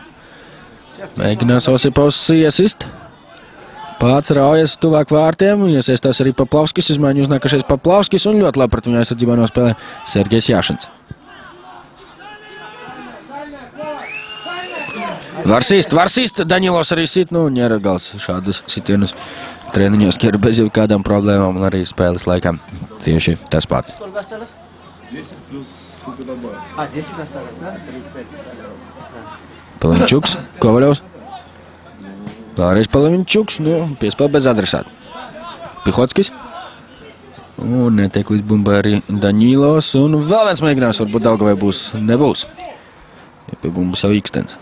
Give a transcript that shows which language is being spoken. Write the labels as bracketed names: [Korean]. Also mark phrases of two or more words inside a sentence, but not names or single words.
[Latvian] Mēģinās Osipovs iesist. Pats raujas tuvāk vārtiem, iesaistās arī Paplavskis, izmaiņu uznākušies Paplavskis un ļoti labi pret viņu aizsardzībā nospēlē Sergejs Jāšins. Var sist, Daņilovs arī sit, ņeragals šādus sitienus treniņos, ka ir bez jau kādām problēmām un arī spēles laikā tieši tas pats. [Russian] 10 плюс сколько добавил? 10 осталось, да? 35. [Latvian] Palaviņčuks, Kovaļovs. Pārējais Palaviņčuks, piespēl bez adresāta. Pihockis. Un netiek līdz bumbai arī Daņilovs. Un vēl viens mēģinājums varbūt Daugavai būs, nebūs. Ja pie bumbas jau Ikstens.